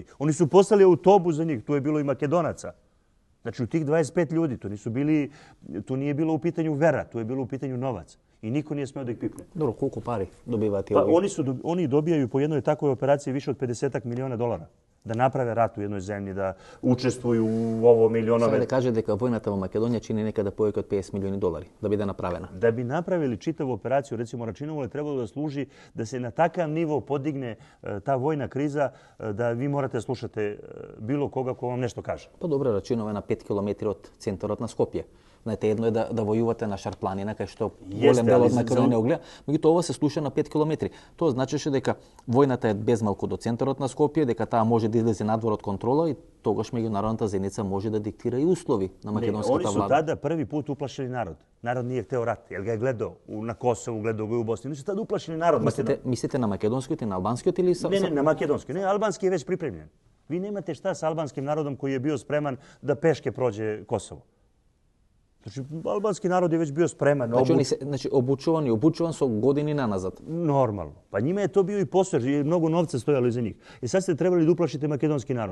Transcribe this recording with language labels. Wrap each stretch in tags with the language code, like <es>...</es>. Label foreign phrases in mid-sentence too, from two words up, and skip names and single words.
<sr>Oni su poslali autobus za njih, tu je bilo i Makedonaca. Znači u tih 25 ljudi, tu nije bilo u pitanju vera, tu je bilo u pitanju novac. I niko nije smeo da ih pipne. Dobro, koliko pari dobivate? Pa oni dobijaju po jednoj takvoj operaciji više od 50 miliona dolara. Da naprave rat u jednoj zemlji, da učestvuju u ovo milionove... Sada da kaže</sr> <mk>дека војната во Македонија чини некада повеќе од 50 милиони долари да биде направена.</mk> <sr>Da bi napravili čitavu operaciju, recimo Račinovo je trebalo da služi da se na takav nivo podigne ta vojna kriza da vi morate da slušate bilo koga ko vam nešto kaže. Pa dobro, Račinovo je na 5 km</sr> <mk>од центарот на Скопје. Знаете, едно е да војувате на Шарпланина, кај што голем дел од Македонија огледа, меѓутоа ова се слуша на 5 км. Тоа значеше дека војната е безмалку до центарот на Скопје, дека таа може да излезе надвор од контрола и тогаш меѓународната заедница може да диктира и услови на македонската влада.</mk> <sr>Они su tada prvi put uplašili narod. Narod nije hteo rat, jer ga je gledao na Kosovu, gledao ga u Bosni. Oni su tada uplašili narod.</sr> <mk>Mislite na makedonskиот и на албанскиот или</mk> <sr>Ne, na makedonski. Ne, albanski je već pripremljen. Vi nemate šta sa albanskim narodom koji je bio spreman da peške prođe Kosovo. Znači, albanski narod je već bio spreman. Znači, obučuvan su godini nanazad. Normalno. Pa njima je to bio i posao, jer je mnogo novca stojalo iza njih. I sad ste trebali da uplašite makedonski narod.</sr>